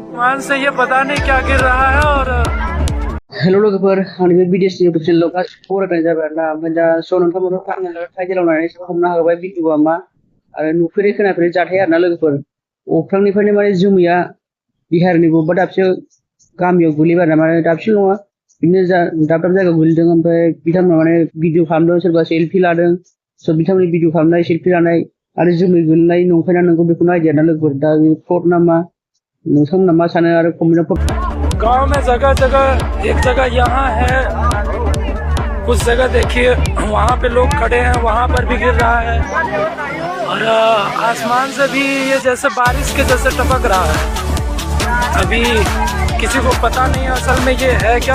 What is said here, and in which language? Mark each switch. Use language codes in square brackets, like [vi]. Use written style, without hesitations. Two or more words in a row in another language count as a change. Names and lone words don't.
[hi] आसमान से ये पता नहीं क्या गिर रहा है और [brx] हेलो लोगोफोर आंनि बे भिडिअसनि इउटुब चेनेलाव गासिबो बरायनाय जाबाय आरोना ओमफ्राय दा स' नोंथांमोनखौ टाइटेलाव नायनानै हमनो हाबाय भिडिअआ मा आरो नुफेरै खोनाफेरै जाथाय आरोना लोगोफोर अख्रांनिफ्रायनो माने जोमैया बिहारनि बबेबा दाबसे गामियाव गोलैबाय आरोना माने दाबसे नङा बिदिनो दाब दाब जायगायाव गोलैदों ओमफ्राय बिथांमोना माने भिडिअ खालामदों सोरबा सेल्फि लादों स' बिथांमोननि भिडिअ खालामनाय सेल्फि लानाय आरो जोमै गोलैनाय नंखाय ना नंगौ बेखौ नायदो आरोना लोगोफोर दा बे फ्रड ना मा नोंथांमोना मा सानो आरो कमेन्टआव [hi] गांव में जगह जगह एक जगह यहाँ है, कुछ जगह देखिए वहाँ पे लोग खड़े हैं, वहाँ पर भी गिर रहा है और आसमान से भी ये जैसे बारिश के जैसे टपक रहा है। अभी किसी को पता नहीं असल में ये है क्या।